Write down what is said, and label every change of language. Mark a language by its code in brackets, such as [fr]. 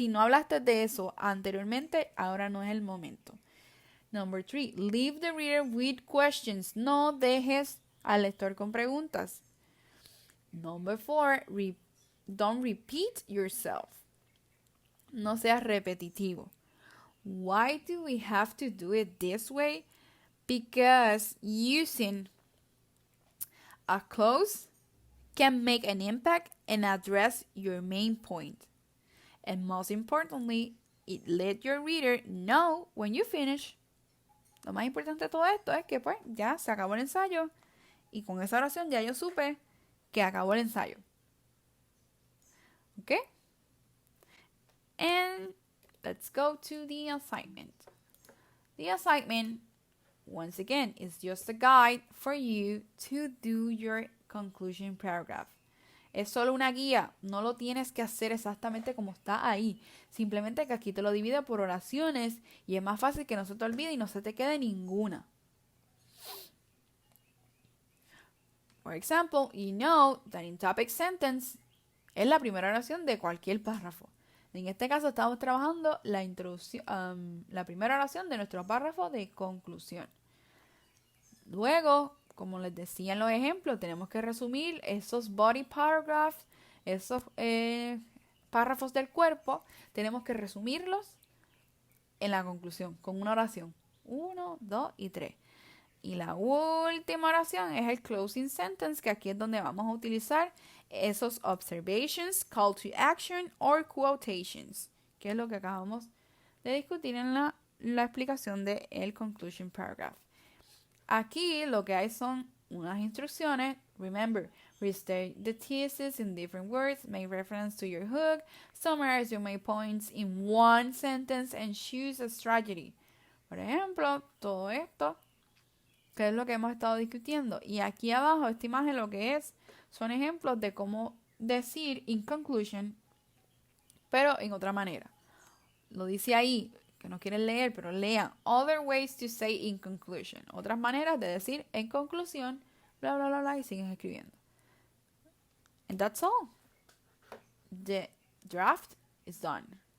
[es] Si no hablaste de eso anteriormente, ahora no es el momento. [en] Number 3, leave the reader with questions. [es] No dejes al lector con preguntas. [en] Number 4, don't repeat yourself. [es] No seas repetitivo. [en] Why do we have to do it this way? Because using a close can make an impact and address your main point. And most importantly, it let your reader know when you finish. [es] Lo más importante de todo esto es que pues ya se acabó el ensayo y con esa oración ya yo supe que acabó el ensayo. ¿Ok? [en] And let's go to the assignment. The assignment, once again, is just a guide for you to do your conclusion paragraph. [es] Es solo una guía, no lo tienes que hacer exactamente como está ahí. Simplemente que aquí te lo divide por oraciones y es más fácil que no se te olvide y no se te quede ninguna. [en] For example, you know that in topic sentence [es] es la primera oración de cualquier párrafo. En este caso estamos trabajando la introducción, la primera oración de nuestro párrafo de conclusión. Luego, como les decía en los ejemplos, tenemos que resumir esos body paragraphs, esos párrafos del cuerpo, tenemos que resumirlos en la conclusión, con una oración. 1, 2 y 3. Y la última oración es el closing sentence, que aquí es donde vamos a utilizar esos observations, call to action or quotations, que es lo que acabamos de discutir en la explicación del conclusion paragraph. Aquí lo que hay son unas instrucciones. [en] Remember, restate the thesis in different words, make reference to your hook, summarize your main points in one sentence, and choose a strategy. [es] Por ejemplo, todo esto, que es lo que hemos estado discutiendo. Y aquí abajo, esta imagen lo que es, son ejemplos de cómo decir in conclusion, pero en otra manera. Lo dice ahí, que no quieren leer, pero lean. [en] Other ways to say in conclusion. [es] Otras maneras de decir en conclusión, bla, bla, bla, bla, y siguen escribiendo. [en] And that's all. The draft is done.